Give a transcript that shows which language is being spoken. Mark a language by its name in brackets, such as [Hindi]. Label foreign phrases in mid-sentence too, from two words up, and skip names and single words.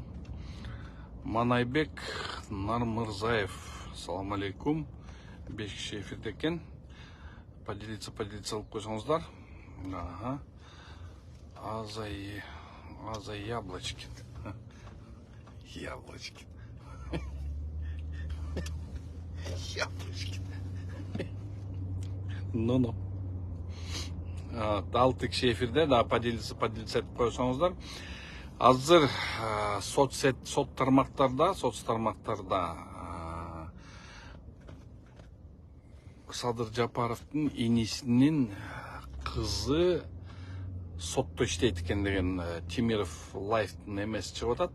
[Kyrgyz] Манайбек Нармырзаев. Салам алейкум. 5 киши эфирде экен. Поделиться алып койсоңуздар. [Russian] Ага. Азай яблочки. Яблочки. Яблочки. Ну. [Kyrgyz] Алты киши эфирде, да, поделиться этип койсоңуздар. Азыр соц тармактарда Садыр Жапаровдун инисинин кызы сотто иштейт экен деген Тимиров лайфтын эмеси чыгып атат.